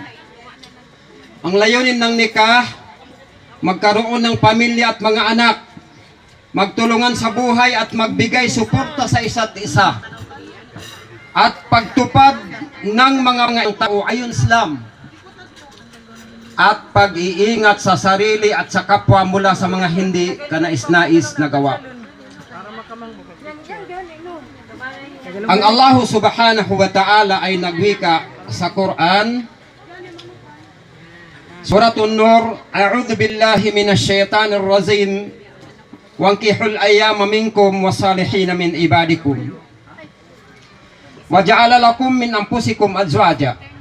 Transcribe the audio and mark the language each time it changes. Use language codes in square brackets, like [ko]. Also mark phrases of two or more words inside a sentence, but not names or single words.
[tl] Ang layunin ng nikah, magkaroon ng pamilya at mga anak, magtulungan sa buhay at magbigay suporta sa isa't isa, at pagtupad ng mga tao ayon Islam, at pag-iingat sa sarili at sa kapwa mula sa mga hindi kanais-nais na gawa. Ang Allah [ar] سبحانه وتعالى [tl] ay nagwika sa Quran, [ar] Suratul Nur, أعوذ بالله من الشيطان الرجيم وأنكحوا الأيامى منكم والصالحين من عبادكم وجعل لكم من أنفسكم أزواجا.